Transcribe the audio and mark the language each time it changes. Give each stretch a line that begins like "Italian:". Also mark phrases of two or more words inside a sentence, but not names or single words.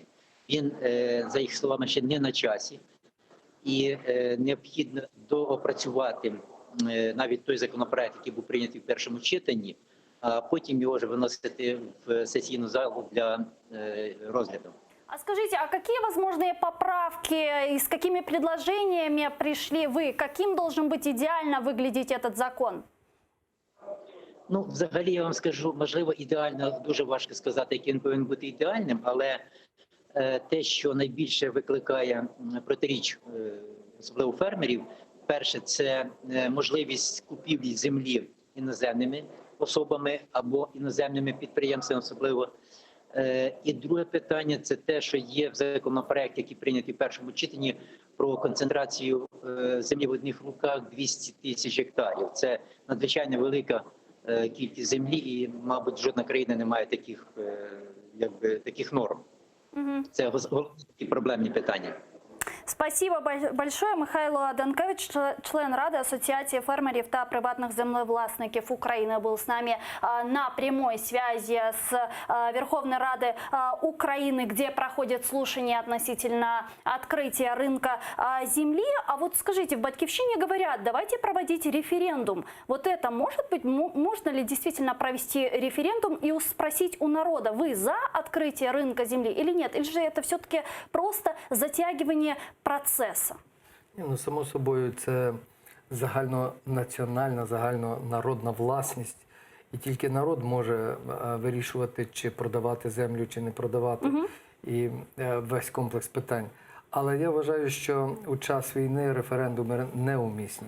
Ukrainian: Він, за їх словами, ще не на часі, і необхідно доопрацювати навіть той законопроект, який був прийнятий в першому читанні, а потім його вже виносити в сесійну залу для розгляду.
Russian: А скажите, а какие возможные поправки и с какими предложениями пришли вы? Каким должен быть идеально выглядеть этот закон?
Ukrainian: Ну, взагалі, я вам скажу, можливо, ідеально, дуже важко сказати, який він повинен бути ідеальним, але те, що найбільше викликає протиріч, особливо фермерів, перше, це можливість купівлі землі іноземними особами або іноземними підприємствами особливо. І друге питання – це те, що є в законопроекті, який прийнятий в першому читанні, про концентрацію землі в одних руках 200 тисяч гектарів. Це надзвичайно велика кількість землі, і, мабуть, жодна країна не має таких норм. Це такі проблемні питання.
Russian: Спасибо большое.
Ukrainian: Михайло Данкевич, член Ради Асоціації фермерів та приватних землевласників України,
Russian: был с нами на прямой связи с Верховной Рады Украины, где проходят слушания относительно открытия рынка земли. А вот скажите, в Батьківщине говорят, давайте проводить референдум. Вот это может быть, можно ли действительно провести референдум и спросить у народа, вы за открытие рынка земли или нет? Или же это все-таки просто затягивание процесу?
Ukrainian: Ну, само собою, це загальнонаціональна, загальнонародна власність. І тільки народ може вирішувати, чи продавати землю, чи не продавати. І весь комплекс питань. Але я вважаю, що у час війни референдуми неумісні.